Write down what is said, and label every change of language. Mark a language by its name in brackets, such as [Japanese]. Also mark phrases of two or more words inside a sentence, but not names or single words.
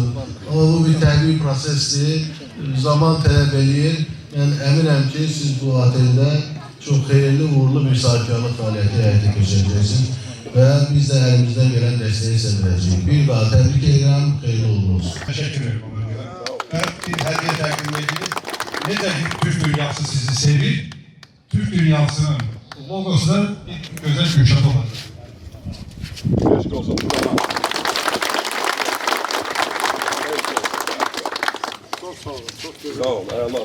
[Azerbaijani] Amma bu bir təbii prosesdir. Zaman tələb edir. Mən əminəm ki, siz bu oteldə çox xeyirli, uğurlu bir sahibkarlıq fəaliyyəti həyata keçirəcəksiniz və biz də əlimizdən gələn dəstəyi sevəcəyik. Bir daha təbrik edirəm, xeyirli uğurlu olsun. [Turkish] Teşekkür ederim ona göre. Ben bir hediye takdim edeyim. Ne de Türk dünyası sizi sevir, Türk dünyasının logosu da bir güzel Gülşat olacak. Keşke olsa burada. Sağ ol, Allah.